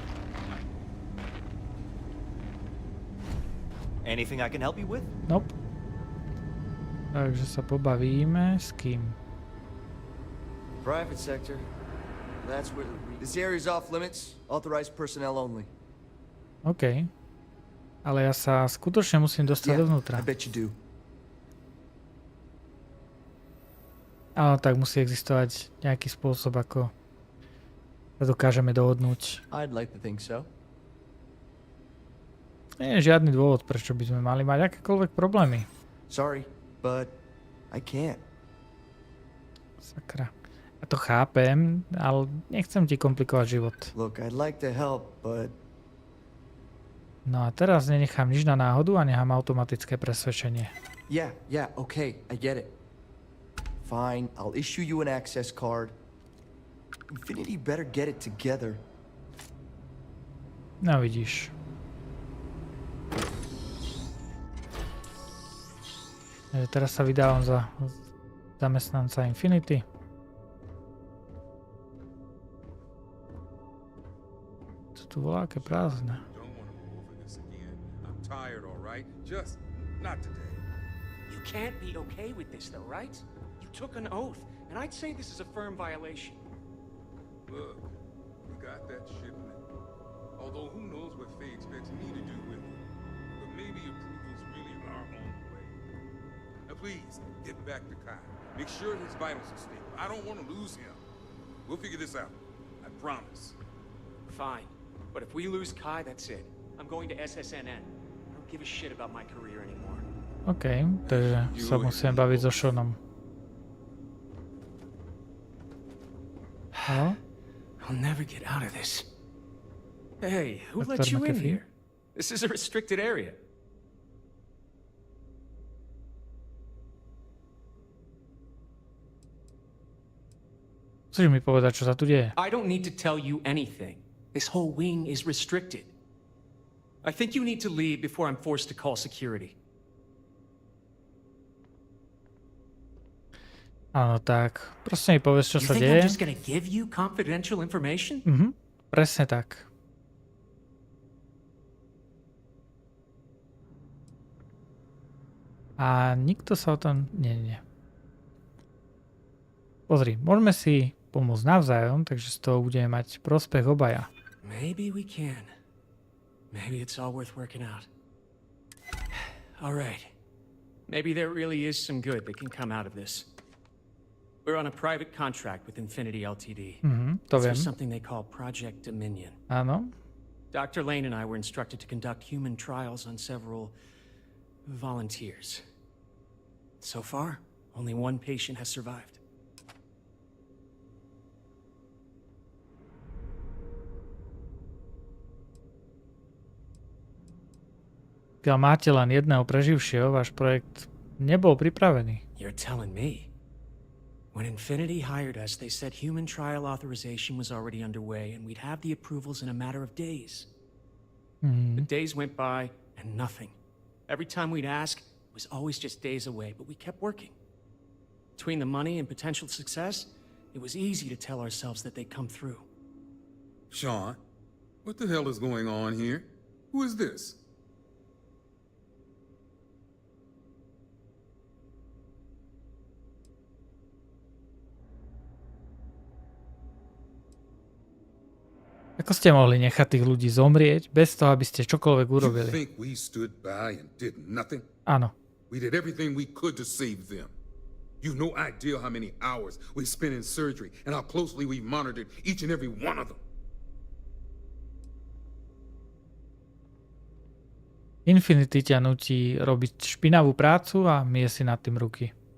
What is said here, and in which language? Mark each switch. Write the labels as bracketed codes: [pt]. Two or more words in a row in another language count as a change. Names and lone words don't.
[en] Anything I can help you with? Nope. [sk] Takže sa pobavíme s kým? [en] Private sector. That's where this area's off limits. Authorized personnel only. OK. [sk] Ale ja sa skutočne musím dostať dovnútra. [en] I bet you do. [sk] Áno, tak musí existovať nejaký spôsob, ako sa dokážeme dohodnúť. [en] I'd like to think so. [sk] Nie je žiadny dôvod, prečo by sme mali mať akékoľvek problémy. [en] Sorry, but I can't. [sk] Sakra. Ja to chápem, ale nechcem ti komplikovať život. [en] Look, I'd like to help, but... [sk] No a teraz nenechám nič na náhodu a nechám automatické presvedčenie. [en] Yeah, okay, I get it. Fine, I'll issue you an access card. Infinity better get it together. [sk] No vidíš. Teraz sa vydávam za zamestnanca Infinity. Co tu volá, aké prázdne. [en] You can't be okay with this though, right? You took an oath, and I'd say this is a firm violation. Look, we got that shipment. Although who knows what Faye expects me to do with it. But maybe approval's really our own way. Now please, get back to Kai. Make sure his vitals are stable. I don't want to lose him. We'll figure this out. I promise. Fine. But if we lose Kai, that's it. I'm going to SSNN. I don't give a shit about my career anymore. [sk] OK, takže sa musím baviť so Seanom. Halo? [en] I'll never get out of this. Hey, who let you in here? This is a restricted area. [sk] Chceš mi povedať, čo sa tu deje? [en] I don't need to tell you anything. This whole wing is restricted. I think you need to leave before I'm forced to call security. [sk] Áno, tak. Proste mi povedz, čo sa deje. [en] I'm just gonna give you confidential information? [sk] Presne tak. A nikto sa o tom... Nie. Pozri, môžeme si pomôcť navzájom, takže z toho budeme mať prospech obaja. [en] Maybe we can. Maybe it's all worth working out. All right. Maybe there really is some good that can come out of this. We're on a private contract with Infinity Ltd. [sk] To viem. [en] For something they call Project Dominion. [sk] Áno. [en] Dr. Lane and I were instructed to conduct human trials on several volunteers. So far, only one patient has survived. [sk] Keď máte len jedného preživšieho, váš projekt nebol pripravený. [en] You're telling me. When Infinity hired us, they said human trial authorization was already underway and we'd have the approvals in a matter of days. The days went by and nothing. Every time we'd ask, it was always just days away, but we kept working. Between the money and potential success, it was easy to tell ourselves that they'd come through. Sean, what the hell is going on here? Who is this? [sk] Ako ste mohli nechať tých ľudí zomrieť bez toho, aby ste čokoľvek urobili? [en] You think we stood by and did nothing? [sk] Áno. [en] We did everything we could to save them. You've no idea how many hours we spent in surgery and how closely we monitored each and every one of them. [sk] Infinity ťa nutí robiť špinavú prácu a mie si nad tým ruky.